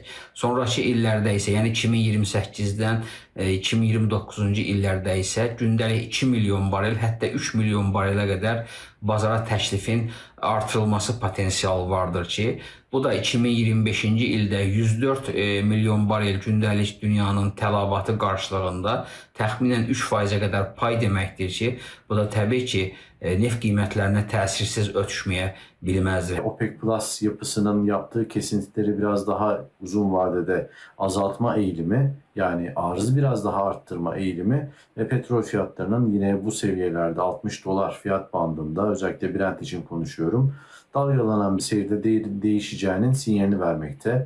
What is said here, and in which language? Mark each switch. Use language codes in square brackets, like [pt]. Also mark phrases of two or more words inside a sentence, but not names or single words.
[az] Sonraki illərdə isə, yəni 2028-dən 2029-cu illərdə isə gündəlik 2 milyon barel, hətta 3 milyon barelə qədər bazara təklifin artırılması potensialı vardır ki, bu da 2025-ci ildə 104 milyon barel gündəlik dünyanın tələbatı qarşılığında təxminən 3%-ə qədər pay deməkdir ki, bu da təbii ki, neft qiymətlərinə təsirsiz ötüşməyə bilməzdir. [tr] OPEC Plus yapısının yaptığı kesintileri biraz daha uzun vadede azaltma eğilimi, yani arzı biraz daha arttırma eğilimi ve petrol fiyatlarının yine bu seviyelerde $60 fiyat bandında, özellikle Brent için konuşuyorum, dalgalanan bir seyirde değişeceğinin sinyalini vermekte.